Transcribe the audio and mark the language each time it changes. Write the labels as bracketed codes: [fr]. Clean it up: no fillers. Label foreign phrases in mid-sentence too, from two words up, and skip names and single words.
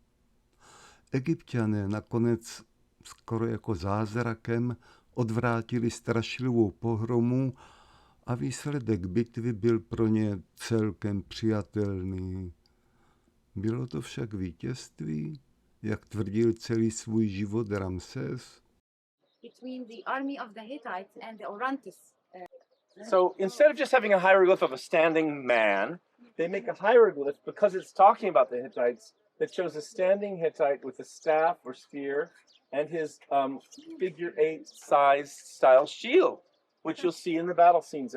[cs] Egypťané nakonec skoro jako zázrakem odvrátili strašlivou pohromu a výsledek bitvy byl pro ně celkem přijatelný. Bylo to však vítězství, jak tvrdil celý svůj život Ramses? [en] Between the army of the Hittites and the Orontes. So instead of just having a hieroglyph of a standing man, they make a hieroglyph because it's talking about the Hittites that shows a standing Hittite with a staff or spear and his figure 8 size style shield, which you'll see in the battle scenes.